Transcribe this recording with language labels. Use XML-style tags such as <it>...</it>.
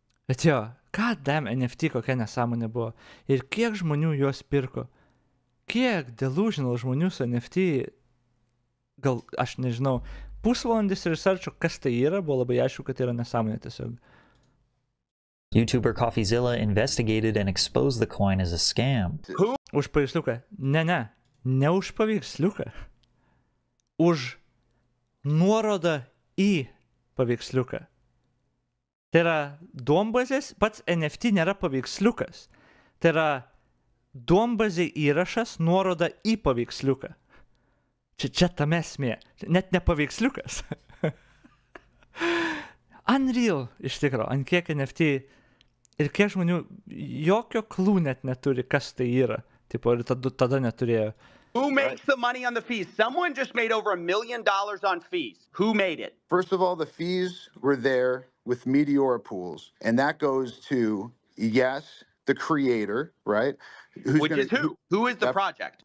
<lt>Bet jo, damn NFT kokia nesąmonė buvo. Ir kiek žmonių juos pirko? Kiek delusional žmonių su NFT, gal, aš nežinau, pusvalandis researcho, kas tai yra, buvo labai aišku, kad tai yra nesąmonė tiesiog.</lt> <en>YouTuber CoffeeZilla investigated and exposed the coin as a scam.</en> <lt>Už paveiksliuką? Ne už paveiksliuką. Už nuorodą į paveiksliuką. Tai yra duombazės, pats NFT nėra paveiksliukas. Tai yra duombazė įrašas, nuoroda į paveiksliuką. Čia tame esmė. Net ne paveiksliukas. Unreal, iš tikro. Ant kiek NFT ir kiek žmonių jokio klų net neturi, kas tai yra. Tipo, ir tada neturėjo.</lt> <en>Who makes the money on the fees? Someone just made over $1 million on fees. Who made it? First of all, the fees were there with Meteora pools. And that goes to, yes, the creator, right? Which is who? Who is the project?</en>